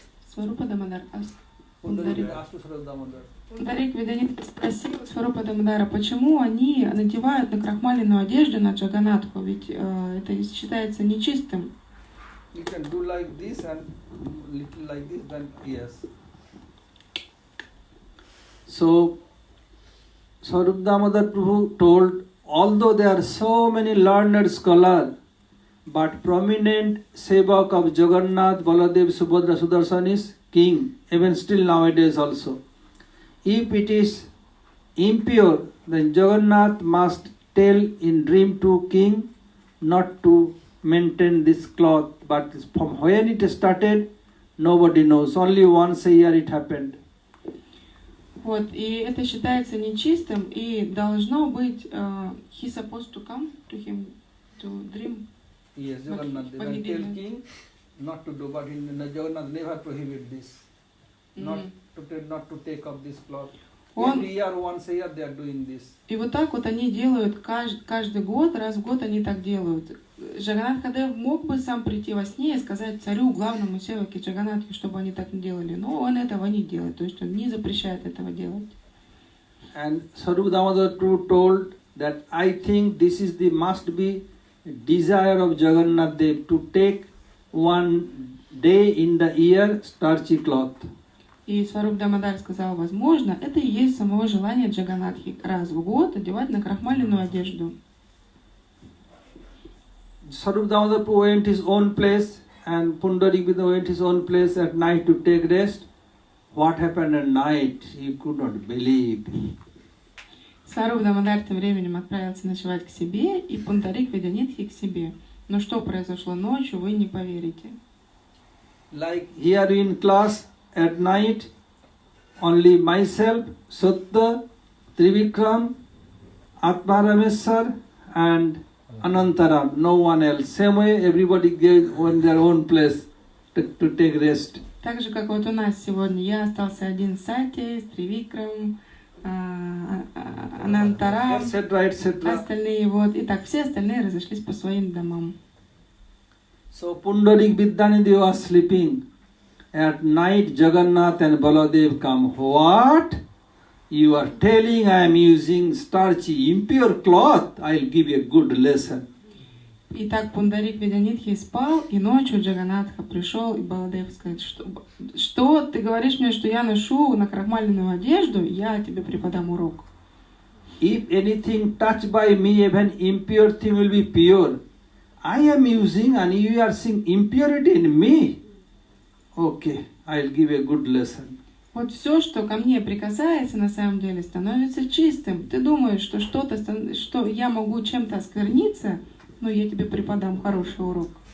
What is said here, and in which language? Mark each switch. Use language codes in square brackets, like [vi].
[ru] Сварупа Дамодар asked. Пундарик Видянидхи спросил Сварупа Дамодара, почему они надевают на крахмаленную одежду на Джаганатху, ведь это считается нечистым. [en] You can do like this and little like this, then yes. So, Sarup Damodar Prabhu told, although there are so many learned scholars, but prominent sevak of Jagannath, Baladev, Subhadra, Sudarshan is king, even still nowadays also. If it is impure, then Jagannath must tell in dream to king not to maintain this cloth. But from when it started, nobody knows. Only once a year it happened. [ru] Вот, и это считается нечистым, и должно быть, [en] he supposed to come to him to dream. Yes, Jagannath, they will tell king not to do, but Jagannath never prohibit this. Not to take off this cloth. Every year, once a year, they are doing this. [ru] И вот так вот они делают каждый год, раз в год они так делают. Джаганнат Кадев мог бы сам прийти во сне и сказать царю, главному севаке Джаганнатхи, чтобы они так не делали, но он этого не делает, то есть он не запрещает этого делать. [en] And Sarup Damodar Prabhu told that I think this is the must be desire of Jagannath Dev to take one day in the year starchy cloth. [ru] И Сваруб Дамодар сказал, возможно, это и есть самого желания Джаганатхи раз в год одевать на крахмаленную одежду. [en] Sarup Damodar Prabhu went his own place and Pundarik Vidya went his own place at night to take rest. what happened at night, you could not believe. [ru] Сваруб Дамодар тем временем отправился ночевать к себе, и Пундарик Веданитхи к себе. Но что произошло ночью, вы не поверите. [en] Like here in class at night, only myself, Satta, Trivikram, Atmarameswar and Anantaram, no one else. Same way everybody goes on their own place to take rest. [ru] Так же, как вот у нас сегодня, я остался один с Сатей, с Тривикрам, Анантарам, остальные вот, и так все остальные разошлись по своим домам. [en] So Pundarik Vidyanidhi was sleeping. At night Jagannath and Baladev come. What? You are telling I am using starchy, impure cloth? I'll give you a good lesson. [ru] И так Пундарик Веданитхи спал, и ночью Джаганатха пришел, и Баладев сказал, что ты говоришь мне, что я ношу накрахмаленную одежду, я тебе преподам урок. [en] If anything touched by me, even impure thing will be pure. I am using and you are seeing impurity in me. Okay, I'll give you a good lesson. [ru] Вот все, что ко мне прикасается, на самом деле становится чистым. Ты думаешь, что что я могу чем-то оскверниться, но я тебе преподам хороший урок.